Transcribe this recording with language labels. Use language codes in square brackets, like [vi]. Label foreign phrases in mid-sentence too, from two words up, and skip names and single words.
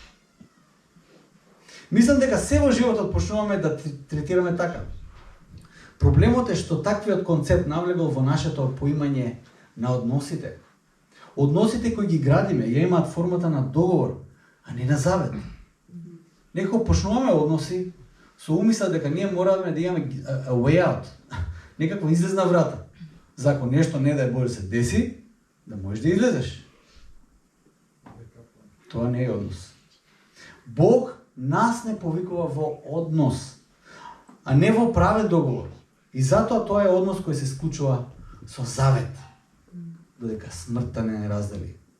[mk] Мислам дека се во животот почнуваме да третираме така. Проблемот е што таквиот концепт навлегол во нашето поимање на односите. Односите кои ги градиме ја имаат формата на договор, а не на завет. Некако почнуваме односи со умисла дека ние мораме да имаме [en] a way out, [mk] некаква излезна врата. За ако нешто не дај Боже се деси, да можеш да излезеш. Тоа не е однос. Бог нас не повикува во однос, а не во правен договор. И затоа тоа е однос кој се склучува со завет, додека смртта не раздели.